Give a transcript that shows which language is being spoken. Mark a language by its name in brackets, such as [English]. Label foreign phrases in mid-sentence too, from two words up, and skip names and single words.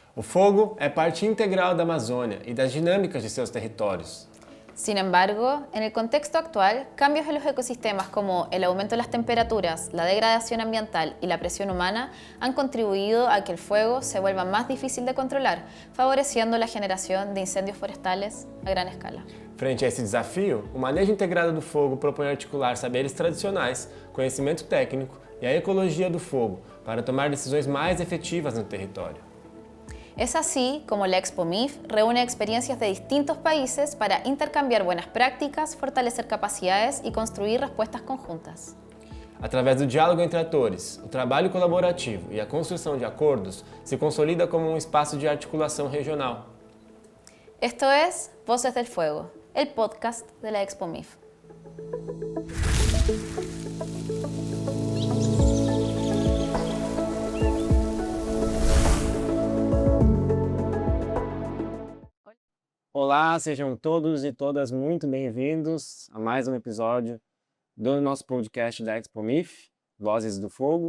[Portuguese] O fogo é parte integral da Amazônia y das dinámicas de seus territórios. [Spanish] Sin embargo, en el contexto actual, cambios en los ecosistemas como el aumento de las temperaturas, la degradación ambiental y la presión humana han contribuido a que el fuego se vuelva más difícil de controlar, favoreciendo la generación de incendios forestales a gran escala. [Portuguese] Frente a esse desafio, o manejo integrado do fogo propõe articular saberes tradicionais, conhecimento técnico e a ecologia do fogo para tomar decisões mais efetivas no território. [Spanish] Es así como la Expo MIF reúne experiencias de distintos países para intercambiar buenas prácticas, fortalecer capacidades y construir respuestas conjuntas. [Portuguese] Através do diálogo entre atores, o trabalho colaborativo e a construção de acordos se consolida como um espaço de articulação regional. [Spanish] Esto es Voces del Fuego, el podcast de la Expo MIF. [Portuguese] Olá, sejam todos e todas muito bem-vindos a mais um episódio do nosso podcast da Expo MIF, Vozes do Fogo.